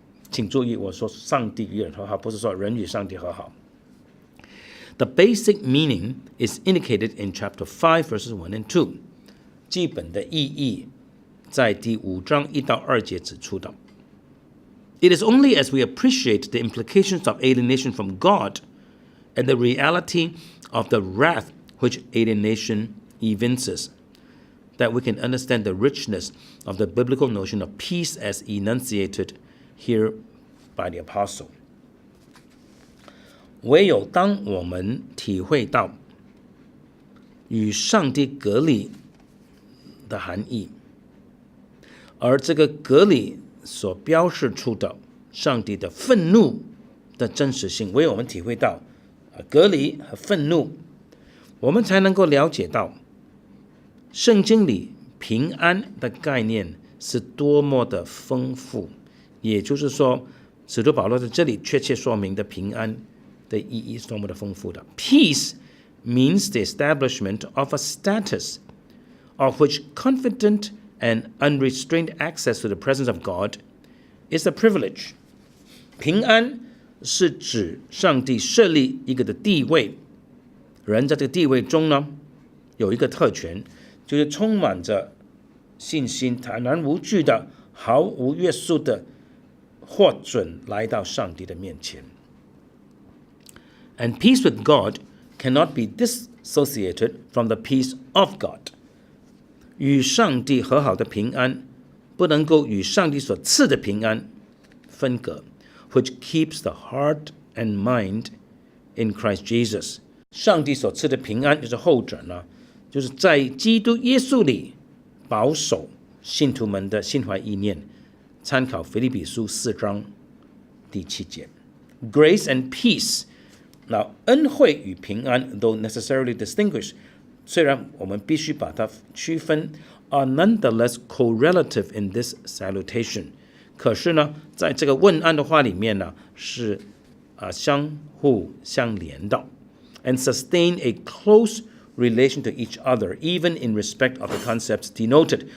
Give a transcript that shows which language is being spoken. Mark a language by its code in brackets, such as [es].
[zh] 请注意，我说上帝与人和好，不是说人与上帝和好。 [en] The basic meaning is indicated in chapter 5 verses 1 and 2。 [zh] 基本的意义在第5章1到2节指出的。 [en] It is only as we appreciate the implications of alienation from God and the reality of the wrath which alienation evinces that we can understand the richness of the biblical notion of peace as enunciated here by the apostle. [zh] 唯有当我们体会到与上帝隔离的含义，而这个隔离所标示出的上帝的愤怒的真实性，唯有我们体会到隔离和愤怒，我们才能够了解到圣经里平安的概念是多么的丰富。也就是说，使徒保罗在这里确切说明的平安的意义是多么的丰富的。 [en] Peace means the establishment of a status of which confident and unrestrained access to the presence of God is a privilege。 [zh] 平安是指上帝设立一个的地位，人在这个地位中呢，有一个特权，就是充满着信心，坦然无惧的，毫无约束的获准来到上帝的面前。 [en] And peace with God cannot be dissociated from the peace of God。 [zh] 与上帝和好的平安不能够与上帝所赐的平安分隔 [en] which keeps the heart and mind in Christ Jesus。 [zh] 上帝所赐的平安就是后者呢，就是在基督耶稣里保守信徒们的心怀意念。参考腓立比书4章第7节。 [en] Grace and peace， [zh] 那恩惠与平安 [en] though necessarily distinguished， [zh] 虽然我们必须把它区分 [en] are nonetheless correlative in this salutation。 [zh] 可是呢，在这个问安的话里面呢，是相互相连的 [en] and sustain a close relation to each other even in respect of the concepts denoted。